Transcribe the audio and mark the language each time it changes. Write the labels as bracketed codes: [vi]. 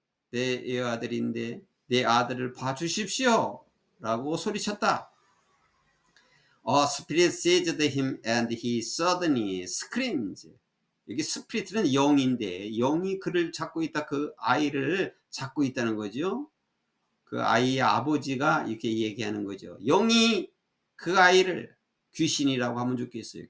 [ko] 내 애아들인데 내 아들을 봐주십시오 라고 소리쳤다. [en] A spirit seized him and he suddenly screamed. [ko] 여기 스피릿은 영인데 영이 그를 잡고 있다. 그 아이를 잡고 있다는 거죠. 그 아이의 아버지가 이렇게 얘기하는 거죠. 영이 그 아이를, 귀신이라고 하면 좋겠어요.